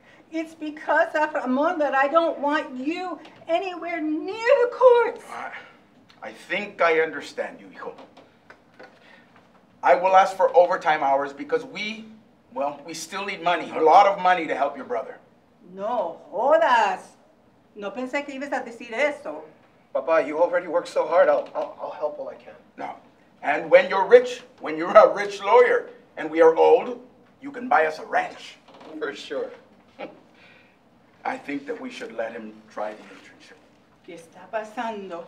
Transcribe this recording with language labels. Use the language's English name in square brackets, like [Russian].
[English] It's because of Ramon that I don't want you anywhere near the courts. I think I understand you, hijo. I will ask for overtime hours because we still need money, a lot of money to help your brother. [Spanish] No jodas. No pensé que ibas a decir eso. [English] Papa, you already work so hard. I'll help all I can. No. And when you're rich, when you're a rich lawyer, and we are old, you can buy us a ranch. For sure. I think that we should let him try the internship. [Spanish] ¿Qué está pasando?